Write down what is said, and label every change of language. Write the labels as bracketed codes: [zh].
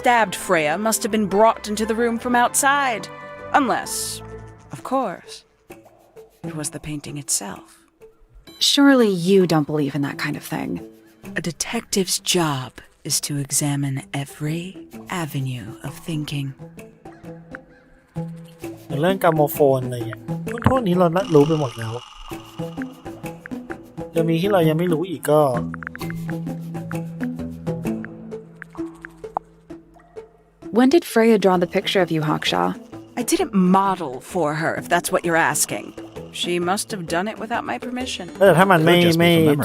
[en] stabbed Freya must have been brought into the room from outside. Unless, of course, it was the painting itself. Surely you don't believe in that kind of thing. A detective's job is to examine every avenue of thinking. [th] อย่างเรื่องกราโมโฟนอะไรอย่างเงี้ยพวกนี้เรารู้ไปหมดแล้วจะมีที่เรายังไม่รู้อีกก็ [en] When did Freya draw the picture of you, Hawkshaw? I didn't model for her, if that's what you're asking. She must have done it without my permission. [th] แต่ถ้ามันไม่ [en] Could just be from memory.